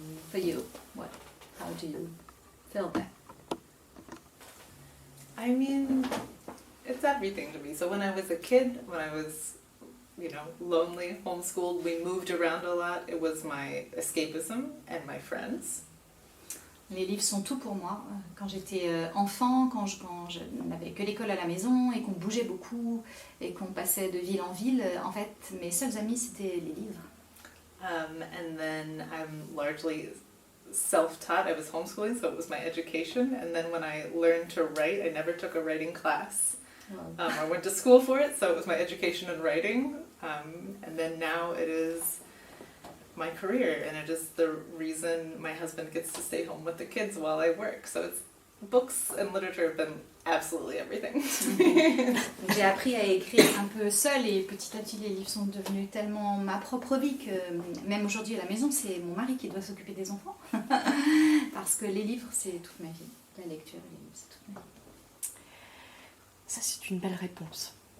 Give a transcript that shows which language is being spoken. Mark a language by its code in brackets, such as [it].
[en] For you, how do you feel that? I mean, it's everything to me. So when I was a kid, when I was, lonely, homeschooled, we moved around a lot. It was my escapism and my friends. [fr] Les livres sont tout pour moi. Quand j'étais enfant, quand je n'avais que l'école à la maison et qu'on bougeait beaucoup et qu'on passait de ville en ville, en fait, mes seuls amis, c'était les livres. [en] And then I'm largely self-taught. I was homeschooling, so it was my education. And then when I learned to write, I never took a writing class. I went to school for it, so it was my education in writing. And then now it is my career, and it is the reason my husband gets to stay home with the kids while I work. So it's books and literature have been absolutely everything. [fr] J'ai appris à écrire un peu seule et petit à petit les livres sont devenus tellement ma propre vie que même aujourd'hui à la maison c'est mon mari qui doit s'occuper des enfants parce que les livres c'est toute ma vie, la lecture, les livres c'est toute ma vie. Ça c'est une belle réponse.